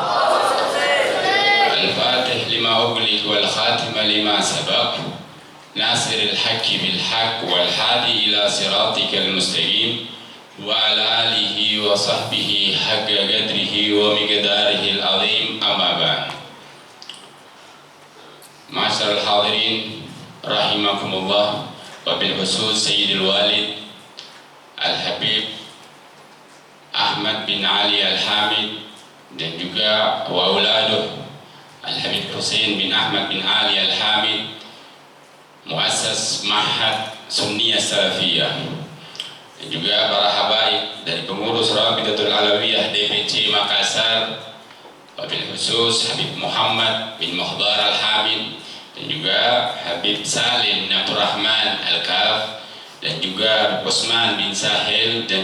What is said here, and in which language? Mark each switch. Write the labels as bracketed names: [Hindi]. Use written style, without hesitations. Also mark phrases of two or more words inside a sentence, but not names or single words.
[Arabic] الفاتح لما أغلق والخاتم لما سبق. ناصر الحق بالحق والهادي إلى صراطك المستقيم. وعلى آله وصحبه حق قدره ومقداره العظيم. أما بعد. معاشر الحاضرين رحمكم الله، وبالخصوص سيدي الوالد الحبيب أحمد بن علي الحامد [Indonesian] dan juga [Arabic] وأولاده الحبيب حسين بن أحمد بن علي الحامد، مؤسس معهد [Indonesian] Sunniyah Salafiyah, dan juga para habaib dari pengurus Rabitatul Alawiyah DPC Makassar, [Arabic] وبالخصوص [Indonesian] Habib Muhammad bin Muhdar Al-Hamid, dan juga Habib Salim bin Abdurrahman Al-Kaf, dan juga Habib Usman bin Sahil, dan